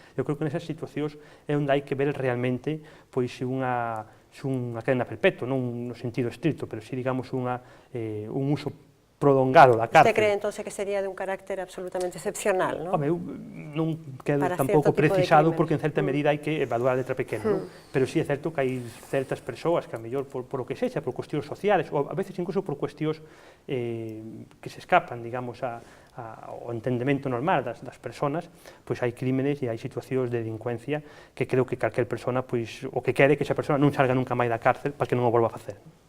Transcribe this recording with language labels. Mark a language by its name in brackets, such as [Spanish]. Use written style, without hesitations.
[Galician] Eu creo que nesas situacións é onde hai que ver realmente, pois, unha cadena perpetua, non no sentido estricto, pero si, digamos, un uso prolongado da cárcel. [Spanish] Usted cree, entonces, que sería de un carácter absolutamente excepcional, non? [Galician] Home, eu non quedo tampouco precisado, porque en certa medida hai que evaluar a letra pequena, non? Pero si é certo que hai certas persoas que, a mellor, por o que sexa, por cuestións sociales, ou a veces incluso por cuestións que se escapan, digamos, ao entendemento normal das persoas, pois hai crímenes e hai situacións de delincuencia que creo que calquer persona, pois, o que quere que esa persona non salga nunca máis da cárcel para que non o volva a facer.